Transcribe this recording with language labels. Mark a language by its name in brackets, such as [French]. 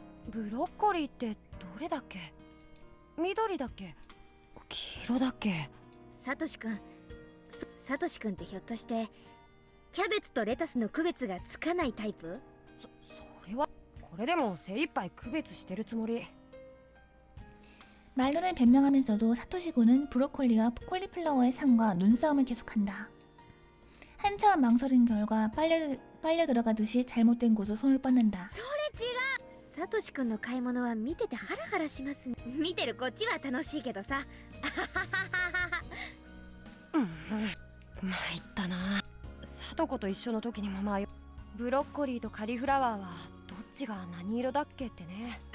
[Japanese] ブロッコリーってどれだっけ？緑だっけ？黄色だっけ？サトシ君ってひょっとしてキャベツとレタスの区別がつかないタイプ？それはこれでも精一杯区別してるつもり。 [Korean] 말로는 변명하면서도 사토시군은 브로콜리와 콜리플라워의 상과 눈싸움을 계속한다. 한참 망설인 결과 빨려 들어가듯이 잘못된 곳으로 손을 뻗는다. [Japanese] サトシ君の買い物は見ててハラハラしますね。見てるこっちは楽しいけどさ。参ったな。サトコと一緒の時にも迷う。ブロッコリーとカリフラワーはどっちが何色だっけってね。